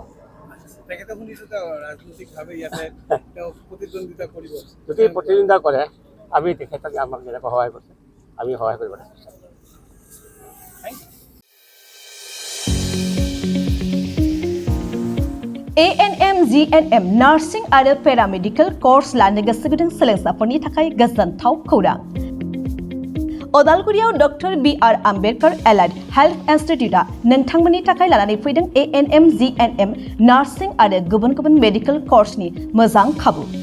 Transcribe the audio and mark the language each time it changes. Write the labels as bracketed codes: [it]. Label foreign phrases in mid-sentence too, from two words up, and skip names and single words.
[as] তেখেতে শুনিছোঁ ৰাজনৈতিকভাৱে ইয়াতে প্ৰতিদ্বন্দ্বিতা কৰিব। যদি প্ৰতিদ্বন্দ্বিতা কৰে আমি তেখেতক আমাক যেনেকৈ সহায় কৰিছে আমি সহায় কৰিব বিচাৰিম। [brx] ANM GNM नार्सिं आरो [en] paramedical course [brx] लानो गोसो गुदुं सोलोंसाफोरनि थाखाय गोजोनथाव खौरां। अदालगुरियाव डक्टर BR आम्बेडकर एलाइड हेल्थ इन्स्टिट्यूटआ नोंथांमोननि थाखाय लानानै फैदों ANM GNM नार्सिं आरो गुबुन गुबुन मेडिकेल कर्सनि मोजां खाबु।